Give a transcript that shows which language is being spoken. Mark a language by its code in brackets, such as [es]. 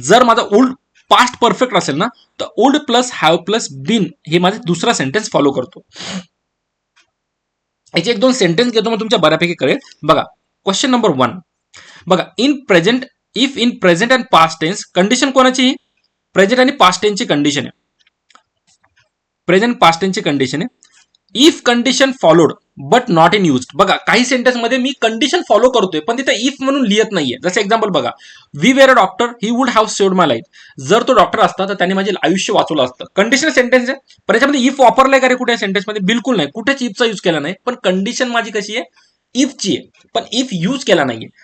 [mr] जर माझा old past perfect असेल ना तर old plus have plus bin हे माझे दुसरा सेंटेन्स फॉलो करतो. याचे 1-2 सेंटेन्स घेतो मग तुमच्या बऱ्यापैकी कळेल. बघा क्वेश्चन नंबर 1. [en] बघा in present, if in present and past tense, [mr] condition कोणाची? प्रेझेंट आणि पास्ट टेन्सची कंडिशन आहे. प्रेझेंट पास्ट टेन्सची कंडिशन आहे. [en] If condition followed but not in use. [mr] बघा काही सेंटेन्स मध्ये मी कंडिशन फॉलो करतोय पण तिथे इफ म्हणून लिहित नाहीये. जसं एक्झाम्पल बघा, [en] We were a doctor, he would have saved my life. [mr] जर तो डॉक्टर असता तर त्याने माझे आयुष्य वाचवलं असतं. कंडिशनल सेंटेन्स आहे पण याच्यामध्ये इफ वापरलाय का रे कुठे सेंटेन्समध्ये? बिलकुल नाही. कुठेच इफचा यूज केला नाही. पण कंडिशन माझी कशी आहे? इफची आहे, पण इफ यूज केला नाहीये.